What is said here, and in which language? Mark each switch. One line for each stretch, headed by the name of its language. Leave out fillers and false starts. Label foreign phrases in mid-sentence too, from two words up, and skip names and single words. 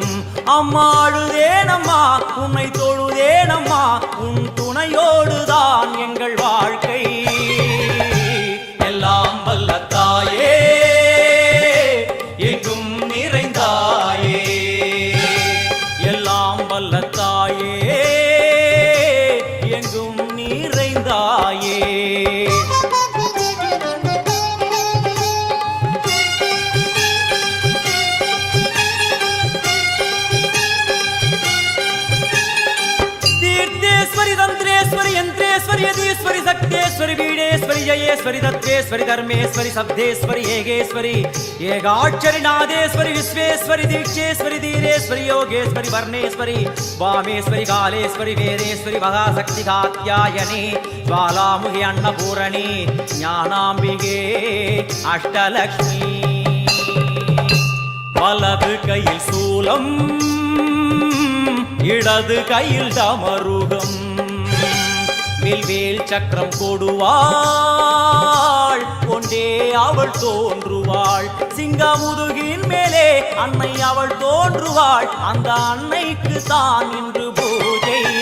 Tamil: அம்மாழுதேனம்மா உன்னை தொழுதேனம்மா, உன் துணையோடுதான் எங்கள் வாழ்க்கை. எல்லாம் வல்ல தாயே எங்கும் நிறைந்தாயே, எல்லாம் வல்ல தாயே எங்கும் நிறைந்தாயே.
Sanskrit: तंत्रेश्वरी यंत्रेश्वरी यदीश्वरी शक्तेश्वरी बीडेश्वरी जयेश्वरी दत्तेश्वरी धर्मेश्वरी शब्देश्वरी येगेश्वरी येगाक्षरी नादेश्वरी विश्वेश्वरी दीक्षेश्वरी धीरेश्वरी योगेश्वरी वर्णेश्वरी वामेश्वरी कालेश्वरी वेदेश्वरी महाशक्ति कात्यायनी ज्वालामुखी अन्नपूरणी ज्ञानाम्बिके अष्टलक्ष्मी.
Tamil: वलது கையில் சூலம் இடது கையில் டமருகம், வில்வேல் சக்கரம் கொடுவாள் கொண்டே அவள் தோன்றுவாள். சிங்கமுதுகின் மேலே அன்னை அவள் தோன்றுவாள், அந்த அன்னைக்கு தான் இன்று பூஜை.